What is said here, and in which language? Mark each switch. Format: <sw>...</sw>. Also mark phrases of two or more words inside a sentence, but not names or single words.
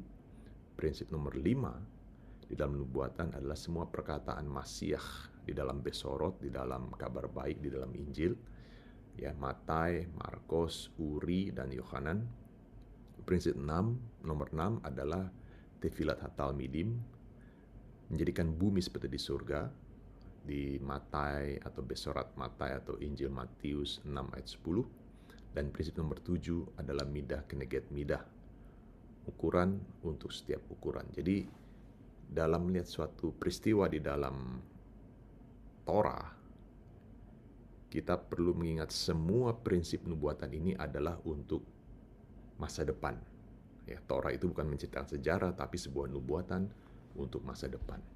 <id>Prinsip nomor 5 di dalam nubuatan adalah semua perkataan Masiah di dalam Besorot, di dalam kabar baik, di dalam Injil, ya, Matai, Markus, Uri, dan Yohanan. Prinsip nomor 6 adalah</id> <he>תפילת התלמידים,</he> <id>menjadikan bumi seperti di surga, di Matai atau</id> <he>בשורת מתי</he> <id>atau Injil Matius 6 ayat 10. Dan prinsip nomor 7 adalah</id> <he>מידה כנגד מידה,</he> <id>ukuran untuk setiap ukuran. Jadi dalam melihat suatu peristiwa di dalam Torah, kita perlu mengingat semua prinsip nubuatan ini adalah untuk masa depan. Ya, Torah itu bukan menceritakan sejarah, tapi sebuah nubuatan untuk masa depan.</id>